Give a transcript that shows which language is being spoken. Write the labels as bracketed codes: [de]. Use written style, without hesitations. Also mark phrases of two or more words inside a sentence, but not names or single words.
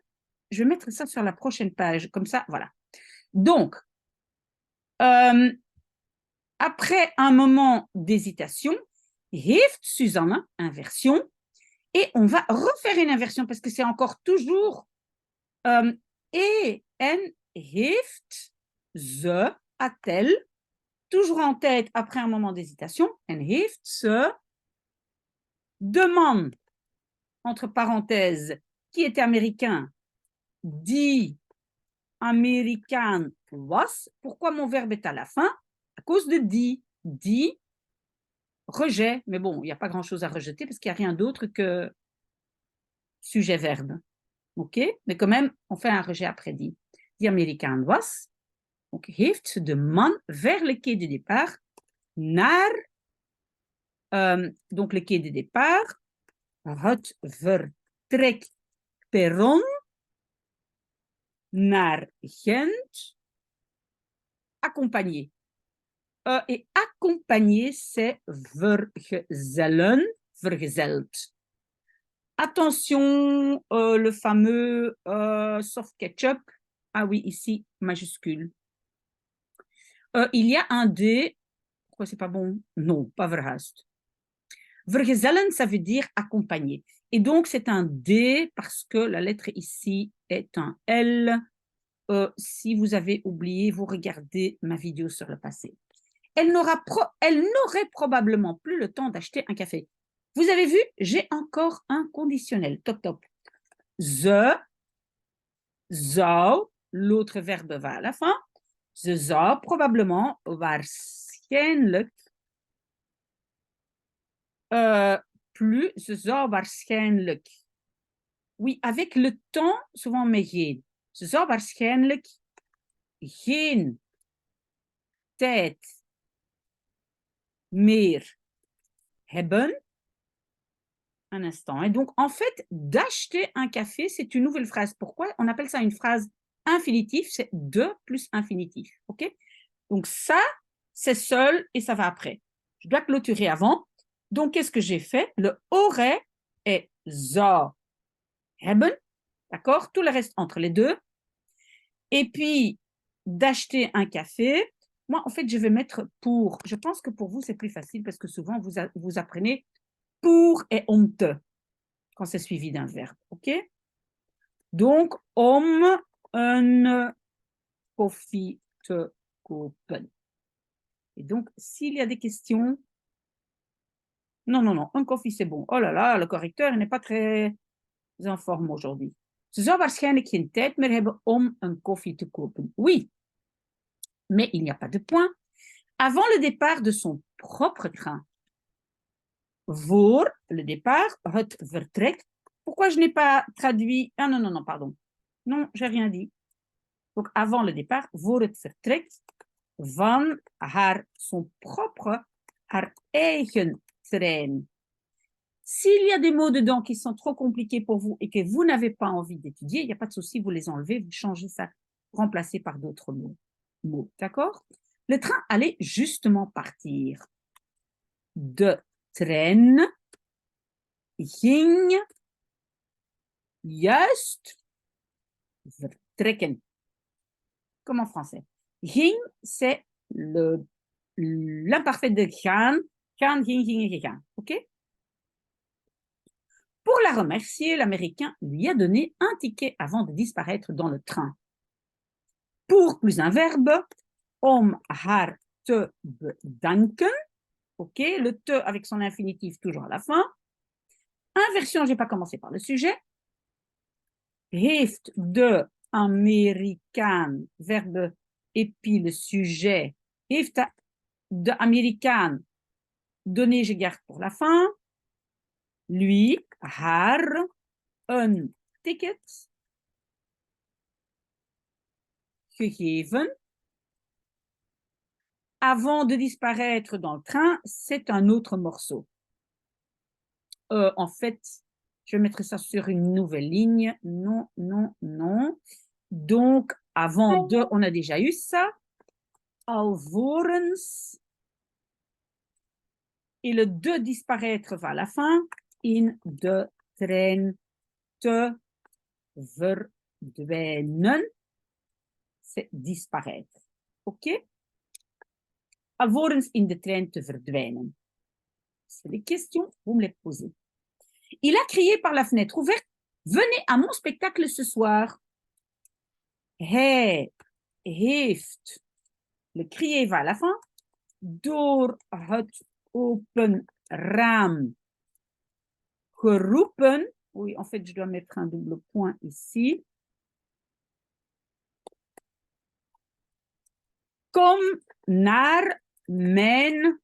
[fr] Je vais mettre ça sur la prochaine page, comme ça, voilà. Donc, après un moment d'hésitation, heeft Suzanne, inversion, et on va refaire une inversion parce que c'est encore toujours et [nl] en heeft ze, [fr] a-t-elle, toujours en tête après un moment d'hésitation, [nl] en heeft ze, [fr] demande, entre parenthèses, qui était américain, [nl] die Amerikaan was. [fr] Pourquoi mon verbe est à la fin? À cause de die. Die, rejet, mais bon, il n'y a pas grand-chose à rejeter parce qu'il n'y a rien d'autre que sujet-verbe. OK? Mais quand même, on fait un rejet après die. [nl] Die Amerikaan was. [fr] Donc, [nl] heeft de man [fr] vers le quai de départ naar, donc le quai de départ, [nl] het vertrekperron naar Gent, [fr] accompagné. [nl] Et accompagner, c'est vergezellen, vergezeld. [fr] Attention, le fameux [en] soft ketchup. [fr] Ah oui, ici, majuscule. Il y a un D. Pourquoi c'est pas bon? Non, pas verhuisd. [nl] Vergezellen, [fr] ça veut dire accompagner. Et donc, c'est un D parce que la lettre ici est un L. Si vous avez oublié, vous regardez ma vidéo sur le passé. Elle n'aurait probablement plus le temps d'acheter un café. Vous avez vu, j'ai encore un conditionnel. [nl] Top, top. Ze zou, [fr] l'autre verbe va à la fin. [nl] Ze zou probablement, waarschijnlijk, plus, ze zou waarschijnlijk. [fr] Oui, avec le temps, souvent [nl] met geen. Ze zou waarschijnlijk geen tijd meer hebben. [fr] Un instant. Et donc, en fait, d'acheter un café, c'est une nouvelle phrase. Pourquoi? On appelle ça une phrase infinitive, c'est de plus infinitif. OK? Donc, ça, c'est seul et ça va après. Je dois clôturer avant. Donc, qu'est-ce que j'ai fait? Le aurait est [nl] zou hebben. [fr] D'accord? Tout le reste entre les deux. Et puis, d'acheter un café. Moi, en fait, je vais mettre pour. Je pense que pour vous, c'est plus facile parce que souvent, vous apprenez pour et [nl] om te [fr] quand c'est suivi d'un verbe. OK? Donc, [nl] om een koffie te kopen. [fr] Et donc, s'il y a des questions, non, un koffie, c'est bon. Oh là là, le correcteur n'est pas très en forme aujourd'hui. [nl] Ze zou waarschijnlijk geen tijd meer hebben om een koffie te kopen. [fr] Oui, mais il n'y a pas de point. Avant le départ de son propre train, voor le départ, [nl] het vertrek. [fr] Pourquoi je n'ai pas traduit? Ah non, pardon. Non, j'ai rien dit. Donc, avant le départ, [nl] voor het vertrek van [fr] son propre, [nl] haar eigen trein. [fr] S'il y a des mots dedans qui sont trop compliqués pour vous et que vous n'avez pas envie d'étudier, il n'y a pas de souci, vous les enlevez, vous changez ça, remplacez par d'autres mots. D'accord? Le train allait justement partir. [nl] De trein ging juist vertrekken. [fr] Comme en français. Ging, c'est l'imparfait de gaan. [nl] Gaan, ging, gegaan. [fr] OK? Pour la remercier, l'Américain lui a donné un ticket avant de disparaître dans le train. Pour plus un verbe, [nl] om haar te bedanken. [fr] OK, le te avec son infinitif toujours à la fin. Inversion, je n'ai pas commencé par le sujet. [nl] Heeft de Amerikaan, [fr] verbe et puis le sujet. [nl] Heeft de Amerikaan [fr] donné, je garde pour la fin. Lui, [nl] haar, een ticket gegeven. [fr] Avant de disparaître dans le train, c'est un autre morceau. En fait, je vais mettre ça sur une nouvelle ligne. Non. Donc, avant de, on a déjà eu ça. [nl] Alvorens. [fr] Et le de disparaître va à la fin. [nl] In de trein te verdwijnen. [fr] C'est disparaître. OK? [nl] Alvorens in de trein te verdwijnen. [fr] C'est des questions, vous me les posez. Il a crié par la fenêtre ouverte, venez à mon spectacle ce soir. [nl] Hij heeft, [fr] le crier va à la fin, [nl] door het open raam geroepen. [fr] Oui, en fait, je dois mettre un double point ici. [nl] Kom naar mijn...